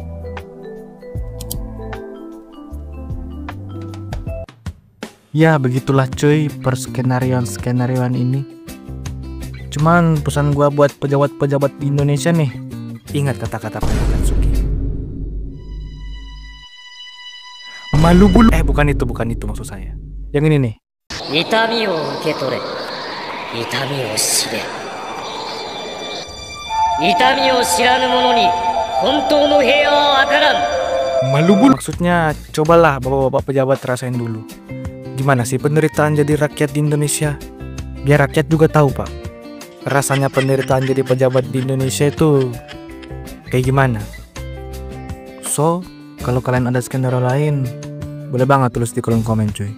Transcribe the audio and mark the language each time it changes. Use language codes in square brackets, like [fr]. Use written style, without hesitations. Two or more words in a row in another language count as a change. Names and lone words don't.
[id] Ya begitulah cuy perskenarioan ini. Cuman pesan gua buat pejabat-pejabat di Indonesia nih, ingat kata-kata Pak Katsuki. Malu bulu. Bukan itu maksud saya. Yang ini nih. [ja] 痛みを受け取れ、痛みを知れ。痛みを知らぬ者に本当の平和は分からん。 [id] Malu bulu. Maksudnya cobalah bapak-bapak pejabat rasain dulu. Gimana sih penderitaan jadi rakyat di Indonesia? Biar rakyat juga tahu pak. Rasanya penderitaan jadi pejabat di Indonesia itu kayak gimana? So, kalau kalian ada skenario lain, boleh banget tulis di kolom komen cuy.